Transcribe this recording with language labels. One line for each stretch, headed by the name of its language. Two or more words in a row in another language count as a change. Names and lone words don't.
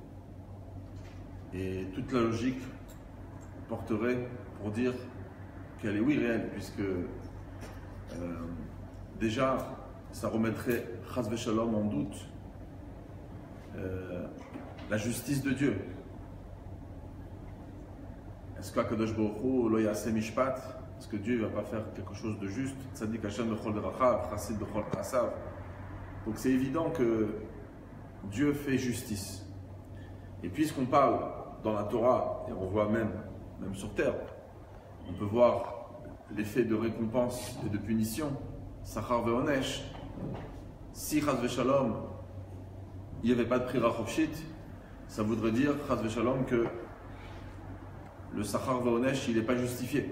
French: Et toute la logique porterait pour dire qu'elle est oui réelle, puisque déjà ça remettrait
Hebrew: חס ושלום
French: en doute la justice de Dieu. Est-ce qu'
Hebrew: הקדוש ברוך הוא לא יעשה משפט?
French: Est-ce que Dieu ne va pas faire quelque chose de juste?
Hebrew: צדיק ה' בכל דרכיו חסיד בכל פרסיו.
French: Donc c'est évident que Dieu fait justice. Et puisqu'on parle dans la Torah, et on voit même sur terre, on peut voir l'effet de récompense et de punition,
Hebrew: שכר ועונש.
French: Si
Hebrew: חס ושלום,
French: il n'y avait pas de prière Chofshit, ça voudrait dire
Hebrew: חס ושלום
French: que le
Hebrew: שכר ועונש,
French: il n'est pas justifié.